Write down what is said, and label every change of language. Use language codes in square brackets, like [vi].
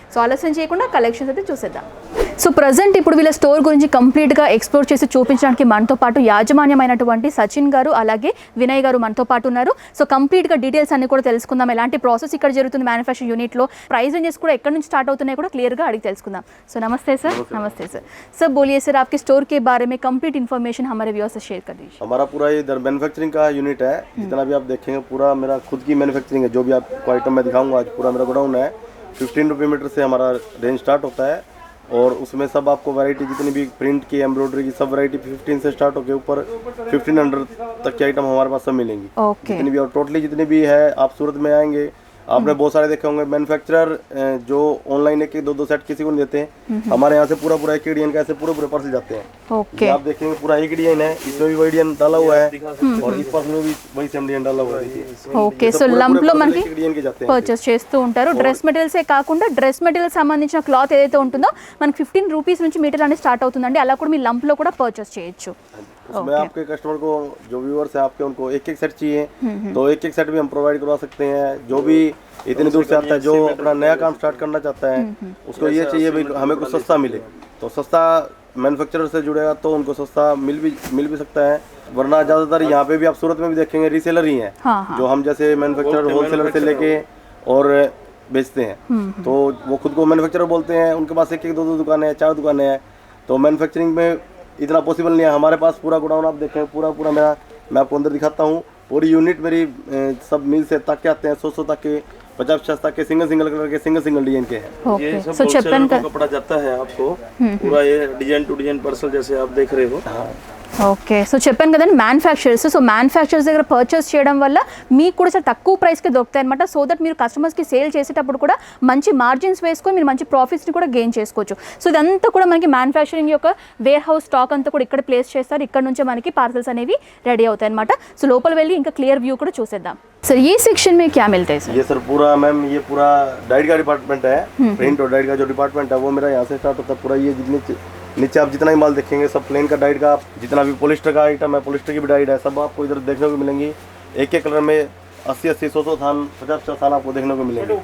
[te] So ఆలస్యం చేయకుండా collections అయితే చూసేద్దాం. సో ప్రజెంట్ ఇప్పుడు వీళ్ళ స్టోర్ గురించి కంప్లీట్గా ఎక్స్ప్లోర్ చేసి చూపించడానికి మనతో పాటు యాజమాన్యమైనటువంటి సచిన్ గారు అలాగే వినయ్ గారు మనతో పాటు ఉన్నారు. సో కంప్లీట్గా డీటెయిల్స్ అన్ని కూడా తెలుసుకుందాం. ఎలాంటి ప్రాసెస్ ఇక్కడ జరుగుతుంది మ్యానుఫ్యాక్చరింగ్ యూనిట్లో, ప్రైస్ రేంజెస్ కూడా ఎక్కడ నుంచి స్టార్ట్ అవుతున్నాయి కూడా క్లియర్గా అడిగి తెలుసుకుందాం. సో నమస్తే సార్. [hi] नमस्ते सर. सर बोलिए सर, आपके स्टोर के बारे में कंप्लीट इन्फॉर्मेशन हमारे व्यूअर्स से शेयर कर दीजिए. हमारा पूरा ये इधर मैन्युफैक्चरिंग का यूनिट है. जितना भी आप देखेंगे पूरा मेरा खुद की मैन्युफैक्चरिंग है. जो भी आपको आइटम मैं दिखाऊंगा आज पूरा मेरा गोडाउन है. 15 रुपये मीटर से हमारा रेंज स्टार्ट होता है और उसमें सब आपको वैरायटी जितनी भी प्रिंट की, एम्ब्रॉयडरी की सब वैरायटी 15 से स्टार्ट होकर ऊपर 1500 तक की आइटम हमारे पास सब मिलेंगी. ओके. जितनी भी और टोटली जितनी भी है आप सूरत में आएंगे आपने बहुत सारे देखे होंगे मैन्युफैक्चरर जो ऑनलाइन एक 2-2 सेट किसी को नहीं देते हैं. हमारे यहाँ से पूरा एक डिजाइन का ऐसे पूरे पार्सल जाते हैं. ओके. आप देखेंगे पूरा एक डिजाइन है, इसमें भी वही डिजाइन डाला हुआ है और इस पास में भी वही सेम डिजाइन डाला हुआ है. [te] ఓకే. సో లంప్ లో మనకి [hi] डिजाइन के जाते हैं. [te] పర్చేస్ చేస్తూ ఉంటారు. డ్రెస్ మెటీరియల్సే కాకుండా డ్రెస్ మెటీరియల్ సంబంధించిన క్లాత్ ఏదైతే ఉంటుందో మనకి 15 రూపీస్ నుంచి మీటర్ అనేది స్టార్ట్ అవుతుందండి. అలా కూడా మీ లంప్ లో కూడా పర్చేస్ చేయొచ్చు. [hi] उसमें आपके कस्टमर को जो व्यूअर्स है आपके उनको एक एक सेट चाहिए तो एक एक सेट भी हम प्रोवाइड करवा सकते हैं। जो भी इतनी दूर से आता है, जो अपना नया काम स्टार्ट करना चाहता है, उसको ये चाहिए भाई हमें कुछ सस्ता मिले, तो सस्ता मैन्युफैक्चरर से जुड़ेगा तो उनको सस्ता मिल भी सकता है। वरना ज़्यादातर यहाँ पे भी आप सूरत में भी देखेंगे रीसेलर ही हैं, जो हम जैसे मैन्युफैक्चरर होलसेलर से लेके और बेचते हैं, तो वो खुद को मैन्युफैक्चरर बोलते हैं। उनके पास एक एक दो दो दुकानें हैं, 4 दुकानें हैं, तो मैन्युफैक्चरिंग में इतना पॉसिबल नहीं है। हमारे पास पूरा गोडाउन आप देखें, पूरा मेरा, मैं आपको अंदर दिखाता हूँ, पूरी यूनिट मेरी सब मिल से तक के आते हैं, 100 तक के, 50 तक के, सिंगल कलर के, सिंगल डिजाइन के हैं। ये सब होलसेलर का कपड़ा जाता है आपको पूरा, ये डिजाइन टू डिजाइन पार्सल जैसे आप देख रहे हो। [te] ఓకే, సో చెప్పాను కదండి మ్యానుఫ్యాక్చరర్స్. సో మ్యానుఫ్యాక్చరర్స్ దగ్గర పర్చేస్ చేయడం వల్ల మీకు కూడా చాలా తక్కువ ప్రైస్కి దొరుకుతాయి అనమాట. సో దట్ మీరు కస్టమర్స్కి సేల్ చేసేటప్పుడు కూడా మంచి మార్జిన్స్ వేసుకొని మీరు మంచి ప్రాఫిట్స్ని కూడా గెయిన్ చేసుకోవచ్చు. సో ఇదంతా కూడా మనకి మ్యానుఫ్యాక్చరింగ్ యొక్క వేర్ హౌస్ స్టాక్ అంతా కూడా ఇక్కడ ప్లేస్ చేస్తారు. ఇక్కడ నుంచే మనకి పార్సల్స్ అనేవి రెడీ అవుతాయి అనమాట. సో లోపల వెళ్ళి ఇంకా క్లియర్ వ్యూ కూడా చూసేద్దాం. [hi] सर ये सेक्शन में क्या मिलता है सर? ये सर पूरा मैम, ये पूरा डाइट का डिपार्टमेंट है, प्रिंट और डाइट का जो डिपार्टमेंट है वो मेरा यहाँ से स्टार्ट होता है। पूरा ये जितने नीचे आप जितना ही माल देखेंगे सब प्लेन का डाइट का, जितना भी पॉलिस्टर का आइटम है, पॉलिस्टर की भी डाइट है, सब आपको इधर देखने को मिलेंगी। एक एक कलर में 80 100 थान, 50 थान आपको देखने को मिलेंगे।